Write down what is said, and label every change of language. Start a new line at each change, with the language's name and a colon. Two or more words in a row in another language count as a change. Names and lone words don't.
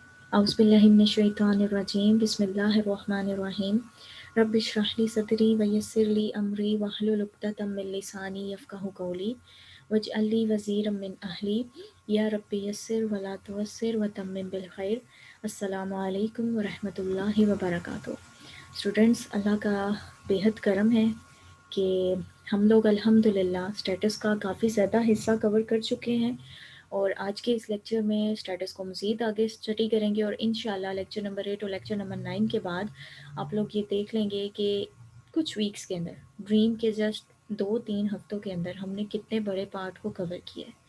Arabic: أعوذ بالله من الشيطان الرجيم بسم الله الرحمن الرحيم رب اشرح لي صدري ويسر لي أمري واحلل عقدة من لساني يفقهوا قولي واجعل لي وزيرا من أهلي يا رب يسر ولا تعسر وتمم بالخير. السلام عليكم ورحمة الله وبركاته.
Urdu: اسٹوڈنٹس، اللہ کا بے حد کرم ہے کہ ہم لوگ الحمدللہ اسٹیٹس کا کافی زیادہ حصہ کور کر چکے ہیں اور آج کے اس لیکچر میں اسٹیٹس کو مزید آگے اسٹڈی کریں گے اور ان شاء اللہ
English: lecture number
Urdu: 8 اور
English: lecture number
Urdu: 9 کے بعد آپ لوگ یہ دیکھ لیں گے کہ کچھ ویکس کے اندر، ڈریم کے جسٹ 2-3 ہفتوں کے اندر ہم نے کتنے بڑے پارٹ کو کور کیا ہے.